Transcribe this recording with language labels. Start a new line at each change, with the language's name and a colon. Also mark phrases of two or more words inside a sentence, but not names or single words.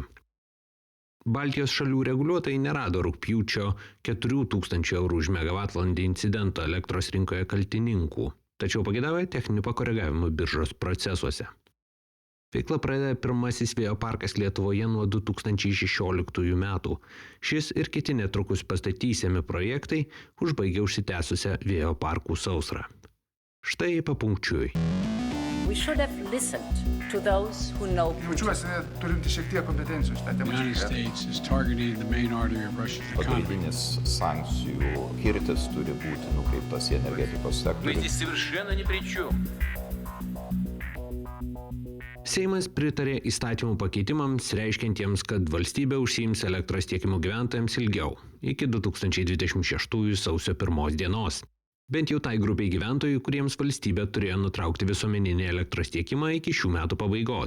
Lithuanian: Baltijos šalių reguliuotojai nerado rugpjūčio 4000 eurų už megavatvalandę incidento elektros rinkoje kaltininkų, tačiau pageidavo techninių pakoregavimų biržos procesuose. Veiklą pradeda pirmasis vėjo parkas Lietuvoje nuo 2016 metų. Šis ir kiti netrukus pastatysiami projektai užbaigia užsitęsusią vėjo parkų sausrą. Štai papunkčiui.
English: We should have listened to those who know Putin.
Lithuanian: Jaučiuosi turinti šiek tiek kompetencijos tą temą.
English: United States is targeting the main artery of Russia's economy.
Lithuanian: Pagrindinis sankcijų kirtis turi būti nukreiptas į energetikos sektorių.
Russian: Мы здесь совершенно ни при чем.
Lithuanian: Seimas pritarė įstatymų pakeitimams, reiškiantiems, kad valstybė užsiims elektros tiekimu gyventojams ilgiau, iki 2026 sausio 1 dienos. Bent jau tai grupiai gyventojų, kuriems valstybė turėjo nutraukti visuomeninį elektros tiekimą iki šių metų pabaigos.